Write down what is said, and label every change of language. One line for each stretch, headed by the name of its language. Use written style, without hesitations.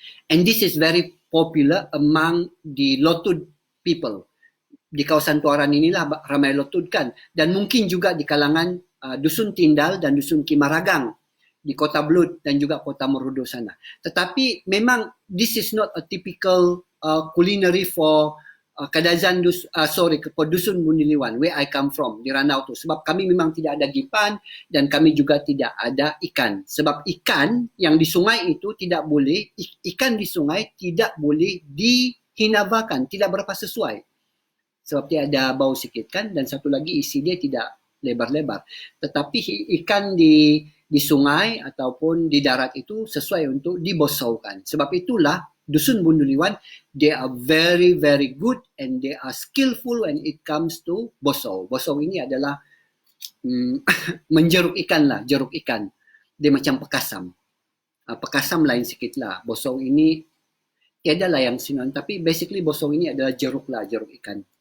English: And this is very popular among the Lotud people.
Malay: Di kawasan Tuaran inilah ramai Lotud kan. Dan mungkin juga di kalangan Dusun Tindal dan Dusun Kimaragang di Kota Belud dan juga Kota Merudu sana. Tetapi memang
English: this is not a typical culinary for Kadazan for Dusun Bundiliwan where I come from
Malay: di Ranau tu. Sebab kami memang tidak ada gipan dan kami juga tidak ada ikan. Sebab ikan yang di sungai itu tidak boleh, ikan di sungai tidak boleh dihinavakan, tidak berapa sesuai. Sebab dia ada bau sikit kan dan satu lagi isi dia tidak lebar-lebar. Tetapi ikan di sungai ataupun di darat itu sesuai untuk dibosaukan. Sebab itulah
English: Dusun Bunduliwan, they are very, very good and they are skillful when it comes to bosau.
Malay: Bosau ini adalah menjeruk ikan lah, jeruk ikan. Dia macam pekasam. Pekasam lain sikit lah. Bosau ini, tiada lah yang sinon. Tapi basically bosau ini adalah jeruk lah, jeruk ikan.